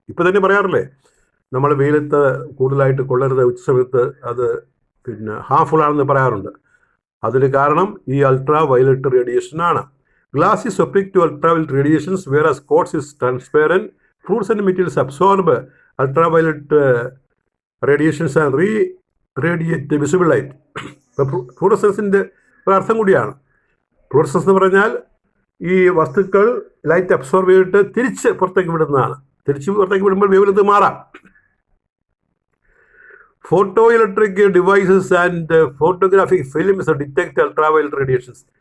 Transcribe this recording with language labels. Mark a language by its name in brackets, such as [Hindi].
[Malayalam] ഇപ്പോൾ തന്നെ പറയാറില്ലേ, നമ്മൾ വെയിലത്ത് കൂടുതലായിട്ട് കൊള്ളരുത്, ഉച്ച സമയത്ത് അത് ഹാർംഫുൾ ആണെന്ന് പറയാറുണ്ട്. അതിന് കാരണം ഈ ultra violet റേഡിയേഷനാണ്. [English] Glass is opaque to ultraviolet radiations, whereas quartz is transparent. Fruits and materials absorb ultraviolet radiations and re-radiate visible light. [Malayalam] ഫ്ലൂറസൻസിൻ്റെ ഒരർത്ഥം കൂടിയാണ്. ഫ്ലൂറസൻസ് എന്ന് പറഞ്ഞാൽ ഈ വസ്തുക്കൾ ലൈറ്റ് അബ്സോർബ് ചെയ്തിട്ട് തിരിച്ച് പുറത്തേക്ക് വിടുന്നതാണ്. തിരിച്ച് പുറത്തേക്ക് വിടുമ്പോൾ വേവ് ലെങ്ത് മാറാം. [English] Photoelectric devices and photographic films detect ultraviolet radiations.